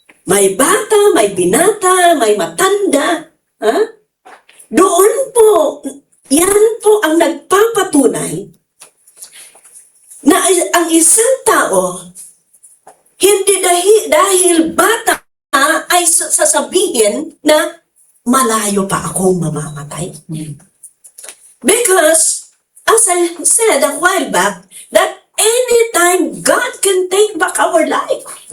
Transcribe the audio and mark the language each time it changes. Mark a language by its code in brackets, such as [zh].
[tl] May bata, may binata, may matanda. Doon po, yan po ang nagpapatunay na ang isang tao, hindi dahil bata ay sasabihin na malayo pa akong mamamatay. [en] Because, as I said a while back, that anytime God can take back our life.